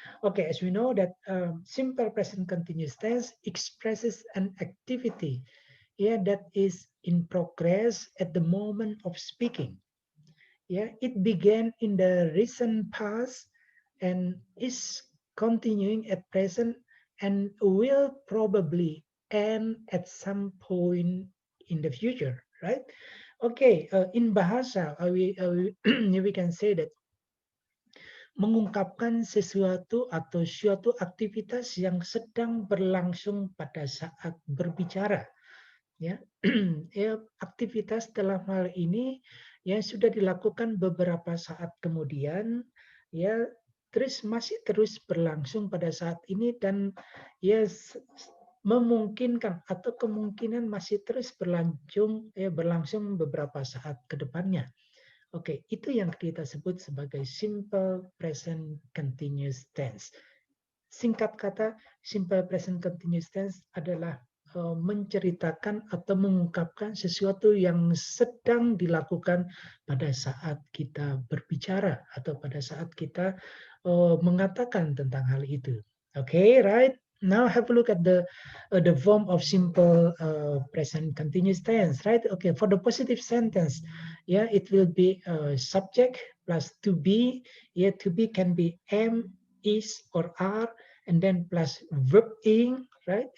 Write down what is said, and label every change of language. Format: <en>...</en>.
<en>Okay, as we know that simple present continuous tense expresses an activity, yeah, that is in progress at the moment of speaking. Yeah, it began in the recent past and is continuing at present and will probably end at some point in the future, right? Okay, in bahasa we can say that</en> <id>mengungkapkan sesuatu atau suatu aktivitas yang sedang berlangsung pada saat berbicara, ya. Ya, aktivitas dalam hal ini ya sudah dilakukan beberapa saat kemudian, ya, terus masih terus berlangsung pada saat ini dan ya memungkinkan atau kemungkinan masih terus berlangsung beberapa saat ke depannya. Oke, itu yang kita sebut sebagai simple present continuous tense. Singkat kata, simple present continuous tense adalah menceritakan atau mengungkapkan sesuatu yang sedang dilakukan pada saat kita berbicara atau pada saat kita mengatakan tentang hal itu.</id> <en>Okay, right? Now have a look at the form of simple present continuous tense, right? Okay, for the positive sentence, yeah, it will be subject plus to be. Yeah, to be can be am, is, or are, and then plus verb ing, right?</en>